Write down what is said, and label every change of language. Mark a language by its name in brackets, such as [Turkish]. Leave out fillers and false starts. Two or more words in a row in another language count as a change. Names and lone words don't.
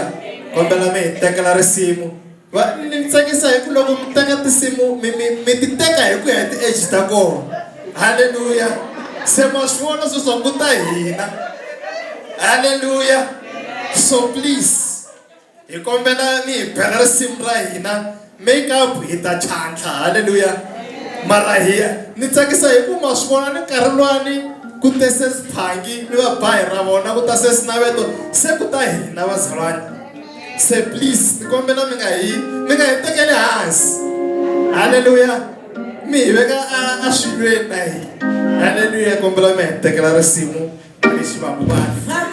[Tsonga] Kombela mi tekela risimu. Ni tsakisa hi ku loko mi teka tinsimu mi ti teka hi ku ya ti age ta kona. Hallelujah. Se ma swi vona sweswo ku ta hina. Hallelujah. [English] So please [Tsonga] hi kombela mi hi bela risimu ra hina. [English] Make up [Tsonga] hi ta chantlha. Hallelujah. Mara hiya ni tsakisa hi ku ma swi vona ni nkarhi lwani ku te se Siphangi ni va ba hi ra vona ku ta se Sinaveto se ku ta hina vazalwana. Se please ni kombela mi nga hi tekeli hansi. Hallelujah. Mi hi veka a swilweni na hina. Hallelujah. Kombela mi hi tekela risimu lexi va muvana.